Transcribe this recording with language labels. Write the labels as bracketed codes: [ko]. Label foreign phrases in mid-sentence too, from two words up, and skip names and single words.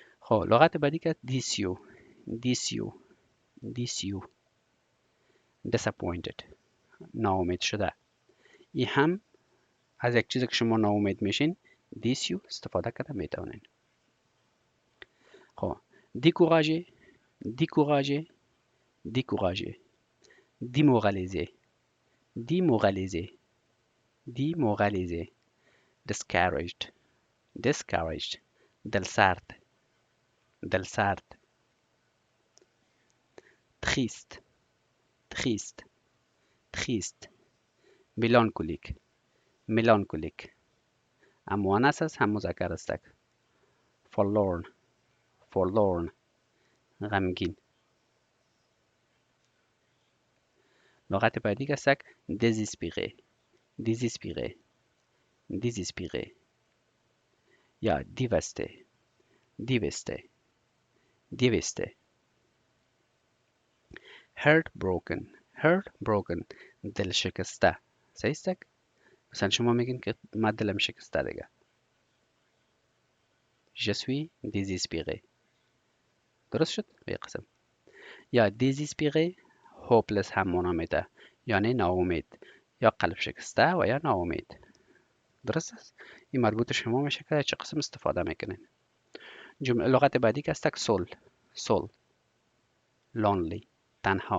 [fa] خب لغت بعدی که [fr] déçu déçu déçu [fa] disappointed ناامید شده. این هم از یک چیزی که شما ناامید میشین دیسیو استفاده کرده میتونین. خب [fr] découragé découragé découragé démoralisé démoralisé démoralisé [en] discouraged discouraged [fa] دلسرد دلسرد [fr] triste triste triste melancholique melancholique [fa] هم مؤنث است هم مذکر است. [en] forlorn forlorn غمگین. [fa] لغت بعدی که است [fr] désespéré désespéré désespéré [fa] یا [fr] dévasté dévasté dévasté [en] heartbroken heartbroken [fa] دل شکسته. صحیح است؟ مثلا شما میگین که من دلم شکسته دیگه. [fr] je suis désespéré. [fa] درست شد؟ به قسم. یا désespéré hopeless هم معنا میده، یعنی ناامید یا قلب شکسته و یا ناامید. درست است؟ این مربوط شما میشه که چه قسم استفاده میکنین. جمله لغت بعدی که است [fr] seul seul [fa] lonely تنها.